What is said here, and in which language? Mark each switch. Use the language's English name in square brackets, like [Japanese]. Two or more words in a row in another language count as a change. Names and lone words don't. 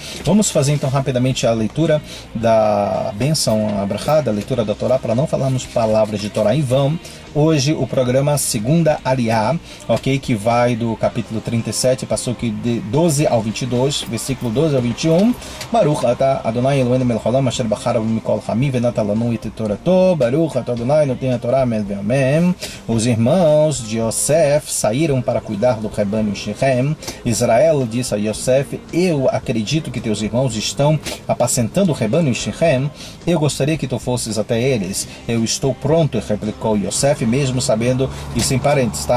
[Portuguese] Vamos fazer então rapidamente a leitura da bênção Abrahá, da leitura da Torá, para não falarmos palavras de Torá em vão. Hoje o programa Segunda Aliá, ok? Que vai do capítulo 37, passou aqui de 12 ao 22, versículo 12 ao 21. [Hebrew] ברוך אתה אדוני אלוהינו מלך העולם אשר בחר מכל העמים ונתן לנו את תורתו. ברוך אתה אדוני נותן התורה אמן ואמן. [Portuguese] Os irmãos de Yosef saíram para cuidar do rebanho em Shechem. Israel disse a Yosef: eu acredito que teus irmãos estão apacentando o rebanho em Shechem. Eu gostaria que tu fosses até eles. Eu estou pronto, replicou Yosef, mesmo sabendo, isso em parênteses, tá?